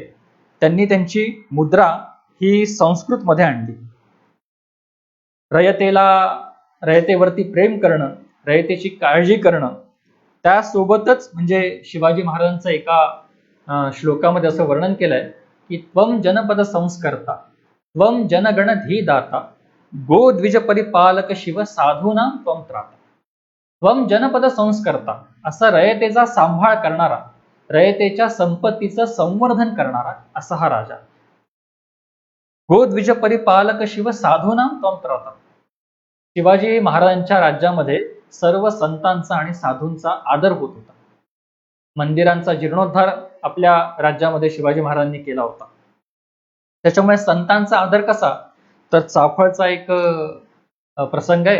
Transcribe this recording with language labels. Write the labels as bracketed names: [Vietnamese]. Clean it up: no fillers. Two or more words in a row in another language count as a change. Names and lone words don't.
[Marathi] त्यांनी त्यांची मुद्रा ही संस्कृतमध्ये आणली. रयतेवरती प्रेम करणं, रयतेची काळजी करणं, त्यासोबतच म्हणजे शिवाजी महाराजांचं एका श्लोकामध्ये असं वर्णन केलंय की [Sanskrit] त्वम जनपद संस्कर्ता, त्वम जनगण धीदाता, गो द्विज परिपालक शिव साधूनां त्वम त्राता. त्वम जनपद संस्कर्ता, [Marathi] असा रयतेचा सांभाळ करणारा, रयतेच्या संपत्तीचं संवर्धन करणारा असा हा राजा. [Sanskrit] गो द्विज परिपालक शिव साधूनां त्वम त्राता. [Marathi] शिवाजी महाराजांच्या राज्यामध्ये सर्व संतांचा आणि साधूंचा आदर होत होता. मंदिरांचा जीर्णोद्धार आपल्या राज्यामध्ये शिवाजी महाराजांनी केला होता. त्याच्यामुळे संतांचा आदर कसा, तर चाफळचा एक प्रसंग आहे.